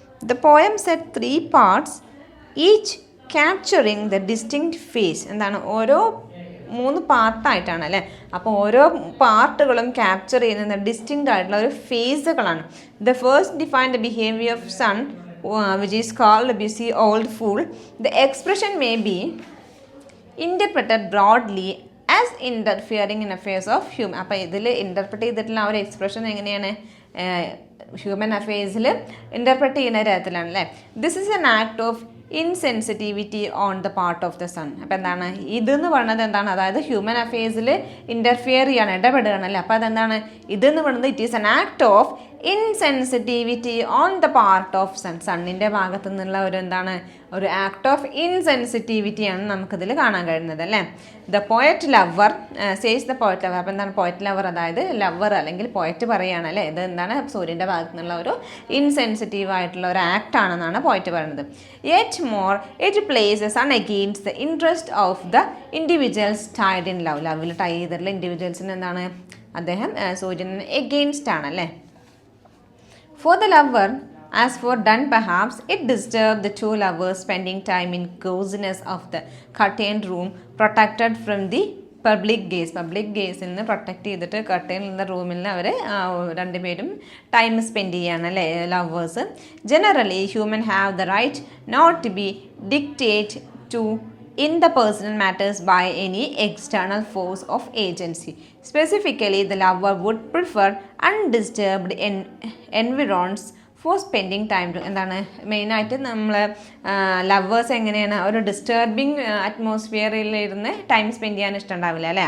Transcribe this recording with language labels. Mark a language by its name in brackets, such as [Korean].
[English] The poem set 3 parts, each capturing the distinct phase. [Malayalam] എന്താണ് ഓരോ 3 പാർട്ടായിട്ടാണ് അല്ലേ. അപ്പോൾ ഓരോ പാർട്ടുകളും ക്യാപ്ചർ ചെയ്യുന്ന ഡിസ്റ്റിങ്ക്റ്റ് ആയിട്ടുള്ള ഒരു ഫേസുകളാണ്. [English] The first define the behaviour of sun which is called busy old fool. The expression may be interpreted broadly as interfering in affairs of human. [Malayalam] അപ്പോൾ ഇതിൽ ഇൻ്റർപ്രറ്റ് ചെയ്തിട്ടുള്ള ആ ഒരു എക്സ്പ്രഷൻ എങ്ങനെയാണ്? ഹ്യൂമൻ അഫെയർസിൽ ഇൻ്റർപ്രറ്റ് ചെയ്യുന്ന തരത്തിലാണ് അല്ലേ. [English] This is an act of insensitivity on the part of the sun. [Malayalam] അപ്പോൾ എന്താണ് ഇതെന്ന് പറയുന്നത്? എന്താണ് അതായത് ഹ്യൂമൻ അഫെയർസിൽ ഇൻ്റർഫിയർ ചെയ്യാണ്, ഇടപെടുകയാണല്ലേ. അപ്പോൾ അതെന്താണ് ഇതെന്ന് പറയുന്നത്? [English] It is an act of insensitivity on the part of sun. [Malayalam] സണ്ണിൻ്റെ ഭാഗത്തു നിന്നുള്ള ഒരു എന്താണ് ഒരു ആക്ട് ഓഫ് ഇൻസെൻസിറ്റിവിറ്റിയാണ് നമുക്കിതിൽ കാണാൻ കഴിയുന്നത് അല്ലേ. [English] The poet lover says the poet lover. [Malayalam] അപ്പോൾ എന്താണ് പോയറ്റ് ലവർ? അതായത് ലവർ അല്ലെങ്കിൽ പോയറ്റ് പറയുകയാണ് അല്ലേ. ഇത് എന്താണ് സൂര്യൻ്റെ ഭാഗത്തു നിന്നുള്ള ഒരു ഇൻസെൻസിറ്റീവ് ആയിട്ടുള്ള ഒരു ആക്ട് ആണെന്നാണ് പോയറ്റ് പറയുന്നത്. [English] Yet more it place sun against the interest of the individuals tied in love. [Malayalam] ലവിൽ tie ചെയ്തിട്ടുള്ള ഇൻഡിവിജ്വൽസിന് എന്താണ് അദ്ദേഹം സൂര്യന് എഗെയിൻസ്റ്റ് ആണല്ലേ. [English] For the lover, as for done perhaps, it disturbed the 2 lovers spending time in coziness of the curtained room, protected from the public gaze. [Malayalam] Public ഗേസിൽ നിന്ന് protect ചെയ്തിട്ട് കർട്ടൈനുള്ള റൂമിൽ അവർ രണ്ടുപേരും time spend ചെയ്യാണ് അല്ലേ lovers. [English] Generally human have the right not to be dictate to in the personal matters by any external force of agency. Specifically, the lover would prefer undisturbed environs for spending time. [Malayalam] എന്താണ് മെയിനായിട്ട് നമ്മൾ lovers എങ്ങനെയാണ് ഒരു disturbing അറ്റ്മോസ്ഫിയറിൽ ഇരുന്ന് time spend ചെയ്യാൻ ഇഷ്ടമുണ്ടാവില്ല അല്ലേ.